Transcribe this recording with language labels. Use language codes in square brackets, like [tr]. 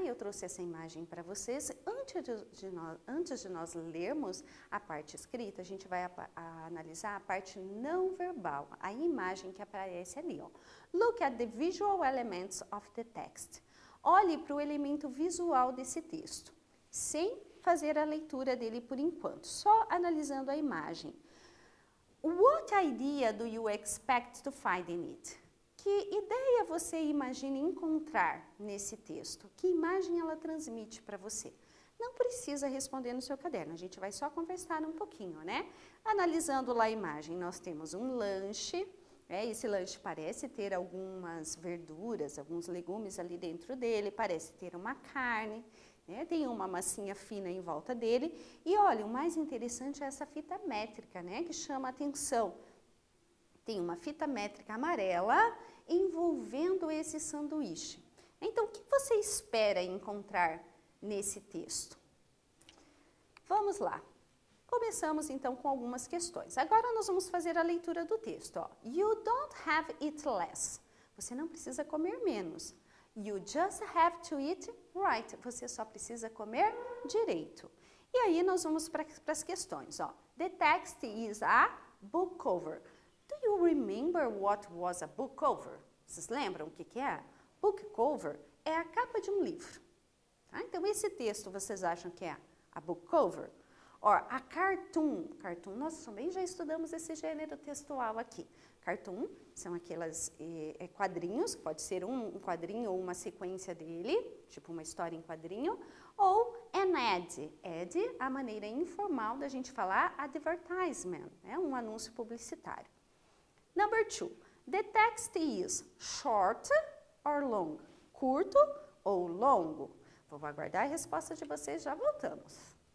[pt] Eu trouxe essa imagem para vocês. Antes de nós lermos a parte escrita, a gente vai analisar a parte não verbal, a imagem que aparece ali, ó. [en] Look at the visual elements of the text. [pt] Olhe para o elemento visual desse texto, sem fazer a leitura dele por enquanto, só analisando a imagem. [en] What idea do you expect to find in it? [pt] Que ideia você imagina encontrar nesse texto? Que imagem ela transmite para você? Não precisa responder no seu caderno, a gente vai só conversar um pouquinho, né? Analisando lá a imagem, nós temos um lanche Esse lanche parece ter algumas verduras, alguns legumes ali dentro dele, parece ter uma carne, né? Tem uma massinha fina em volta dele. E olha, o mais interessante é essa fita métrica, né? Que chama a atenção. Tem uma fita métrica amarela envolvendo esse sanduíche. Então, o que você espera encontrar nesse texto? Vamos lá. Começamos então com algumas questões. Agora nós vamos fazer a leitura do texto. Ó. [en] You don't have eat less. [pt] Você não precisa comer menos. [en] You just have to eat right. [pt] Você só precisa comer direito. E aí nós vamos para as questões. [en] Ó. The text is a book cover. Do you remember what was a book cover? [pt] Vocês lembram o que é? Book cover é a capa de um livro. Tá? Então, esse texto vocês acham que é a book cover? [en] Or, a cartoon. [pt] Cartoon, nós também já estudamos esse gênero textual aqui. Cartoon são aqueles quadrinhos, pode ser um quadrinho ou uma sequência dele, tipo uma história em quadrinho, ou an ad. Ad, a maneira informal da gente falar advertisement, né? Um anúncio publicitário. [en] Number 2, the text is short or long? [pt] Curto ou longo? Vou aguardar a resposta de vocês, já voltamos.